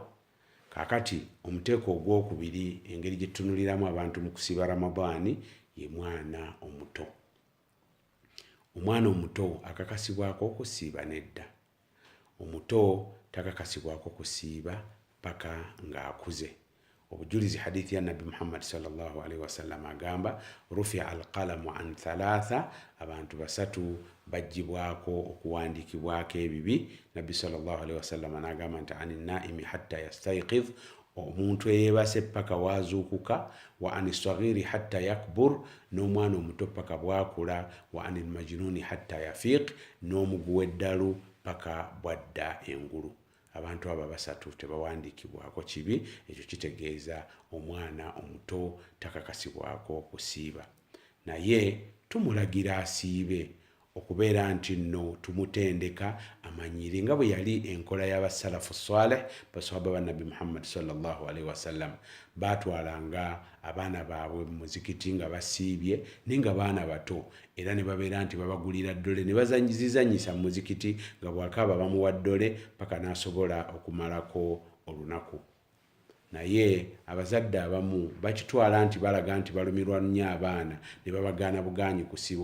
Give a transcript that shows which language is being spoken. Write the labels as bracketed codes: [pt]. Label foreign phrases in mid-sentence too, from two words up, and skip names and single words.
[lg] Kaakati omuteeko ogwokubiri, engeri gye tutunuliramu abantu mu kusiiba Ramadaani, ye mwana omuto. Omwana omuto akakasibwako okusiiba nedda. Omuto takakasibwako kusiiba paka ng'akuze. Obujulizi hadithi ya Nabi Muhammad [ar] صلى الله عليه وسلم [lg] agamba [ar] رفع القلم عن ثلاثة, [lg] abantu basatu bajjibwako okuwandiikibwako ebibi. Nabi [ar] صلى الله عليه وسلم [lg] n'agamba nti [ar] عن النائم حتى يستيقظ, [lg] omuntu eyeebase paka waazuukuka, [ar] وعن الصغير حتى يكبر, [lg] n'omwana omuto paka bwakula, [ar] وعن المجنون حتى يفيق, [lg] n'omuguwa eddalu paka bwadda engulu. Abantu aba basatu tebawandiikibwako kibi. Ekyo kitegeeza omwana omuto takakasibwako kusiiba. Naye tumulagira asiibe okubeera nti nno tumutendeka amanyire nga bwe yali enkola y'abasalafu salih, basahaba ba Nabi Muhammad [ar] صلى الله عليه وسلم. [lg] Baatwalanga abaana baabwe mu muzikiti nga basiibye naye nga baana bato, era ne babeera nti babagulira ddole ne bazanyizizanyisa mu muzikiti nga bw'akaaba bamuwa ddole paka n'asobola okumalako olunaku. naye abazadde abamu bakitwala nti balaga nti balumirwa nnyo abaana ne babagaana bugaanyi kusiiba.